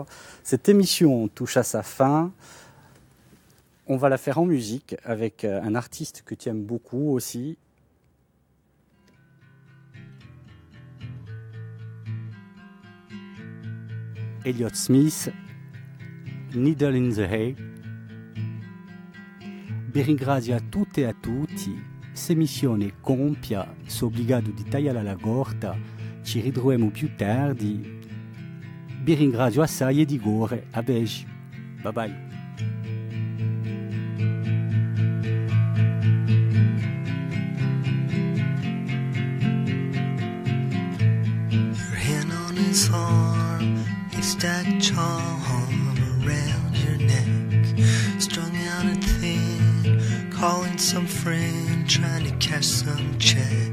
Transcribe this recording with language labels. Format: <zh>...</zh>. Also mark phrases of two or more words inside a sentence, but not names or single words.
<fr>Cette émission touche à sa fin. On va la faire en musique avec un artiste que tu aimes beaucoup aussi. Elliott Smith, Needle in the Hay.</fr> <it>Vi ringrazio a tutte e a tutti. Se missione compia, sono obbligato di tagliare la corta. Ci ritroviamo più tardi. Vi ringrazio assai e di cuore.</it> <pt>A beijo.</pt> <en>Bye bye. His arm, a stacked charm around your neck, strung out and thin, calling some friend, trying to cash some check.</en>